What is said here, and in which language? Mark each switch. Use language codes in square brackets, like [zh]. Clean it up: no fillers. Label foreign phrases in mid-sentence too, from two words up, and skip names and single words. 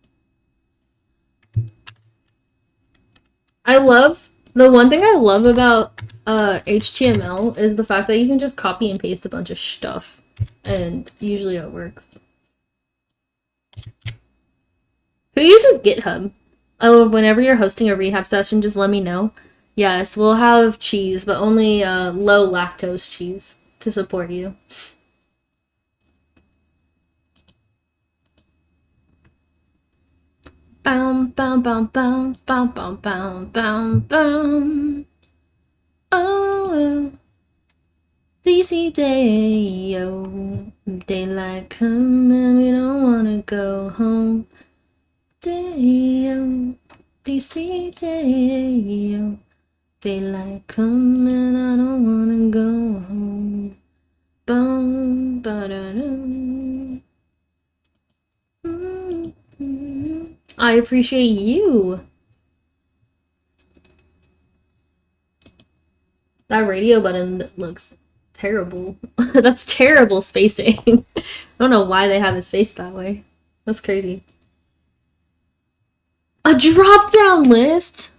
[en] The one thing I love about HTML is the fact that you can just copy and paste a bunch of stuff, and usually it works. Who uses GitHub? Oh, whenever you're hosting a rehab session, just let me know. Yes, we'll have cheese, but only low lactose cheese to support you. Bam bam bam bam bam bam bam bam bam. Oh, DC day, oh, daylight come and we don't wanna go home. Day, oh, DC day, oh, daylight come and I don't wanna go home. Bum ba da dum. I appreciate you. That radio button looks terrible. That's terrible spacing. I don't know why they have it spaced that way. That's crazy. A drop-down list?